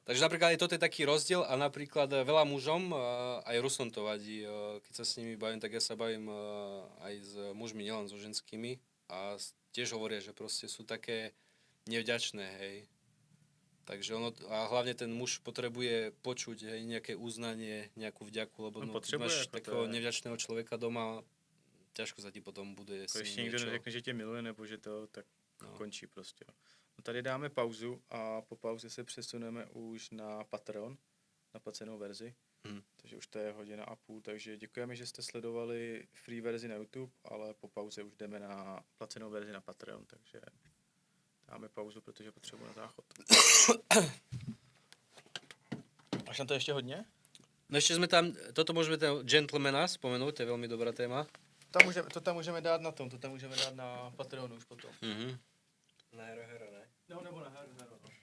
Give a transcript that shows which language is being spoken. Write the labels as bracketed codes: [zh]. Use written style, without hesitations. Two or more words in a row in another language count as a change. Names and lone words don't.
[sk] Takže napríklad aj toto je taký rozdiel a napríklad veľa mužom, aj Rusom to vadí, keď sa s nimi bavím, tak ja sa bavím aj s mužmi, nielen so ženskými a tiež hovoria, že proste sú také nevďačné, hej. Takže ono, a hlavne ten muž potrebuje počuť, hej, nejaké uznanie, nejakú vďaku, lebo no, keď máš takého nevďačného človeka doma, ťažko sa ti potom buduje s ním niečo. [cs] Když niekto neřekne, že tě miluje, nebo že to, tak končí prostě. No tady dáme pauzu a po pauze se přesuneme už na Patreon, na placenou verzi. Takže už to je 1.5 hodiny, takže děkujeme, že jste sledovali free verzi na YouTube, ale po pauze už jdeme na placenou verzi na Patreon, takže dáme pauzu, protože potřebujeme záchod. Máš na to ještě hodně? [sk] No ešte sme tam, toto môžeme ten Gentlemana spomenúť, to je veľmi dobrá téma. [cs] To tam můžeme dát na tom, to tam můžeme dát na Patreonu už potom. Na Hero, ne? No, nebo na Hero.